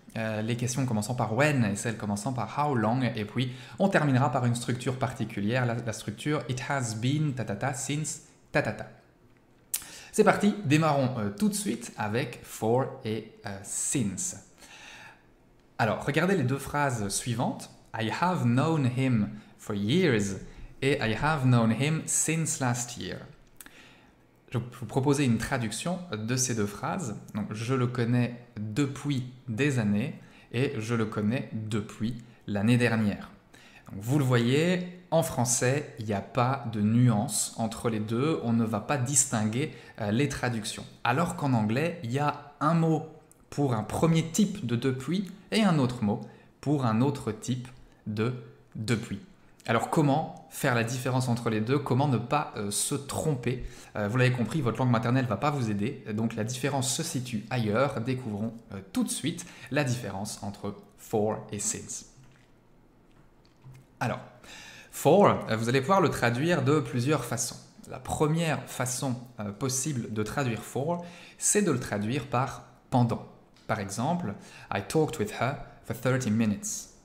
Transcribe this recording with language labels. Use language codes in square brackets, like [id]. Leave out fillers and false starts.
[fr] Les questions commençant par when et celles commençant par how long, et puis on terminera par une structure particulière, la structure it has been tatata since tatata. C'est parti, démarrons tout de suite avec for et since. Alors, regardez les deux phrases suivantes. [en] I have known him for years et I have known him since last year. [fr] Je vais vous proposer une traduction de ces deux phrases. Donc, je le connais depuis des années et je le connais depuis l'année dernière. Donc, vous le voyez, en français, il n'y a pas de nuance entre les deux. On ne va pas distinguer les traductions. Alors qu'en anglais, il y a un mot pour un premier type de depuis et un autre mot pour un autre type de depuis. Alors comment faire la différence entre les deux? Comment ne pas se tromper? Vous l'avez compris, votre langue maternelle ne va pas vous aider, donc la différence se situe ailleurs. Découvrons tout de suite la différence entre for et since. Alors, for, vous allez pouvoir le traduire de plusieurs façons. La première façon possible de traduire for, c'est de le traduire par pendant. [en] Par exemple, I talked with her for 30 minutes.